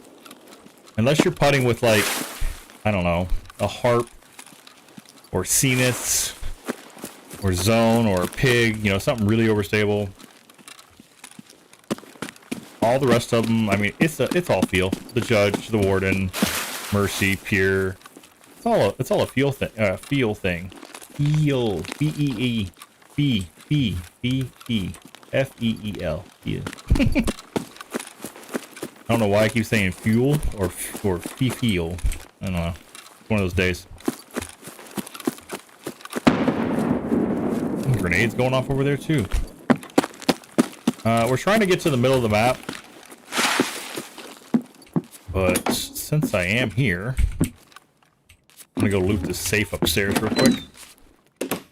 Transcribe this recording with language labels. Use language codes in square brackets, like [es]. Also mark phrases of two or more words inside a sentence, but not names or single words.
[en] Unless you're putting with like, I don't know, a Harp or Cenith or Zone or Pig, you know, something really overstable. All the rest of them, I mean, it's all feel. The Judge, the Warden, Mercy, Pure. It's all a feel thing. Feel. B-E-E. B-E-E. F-E-E-L. Feel. I don't know why I keep saying fuel or feel. I don't know. It's one of those days. Grenades going off over there too. We're trying to get to the middle of the map, but since I am here, I'm gonna go loot this safe upstairs real quick.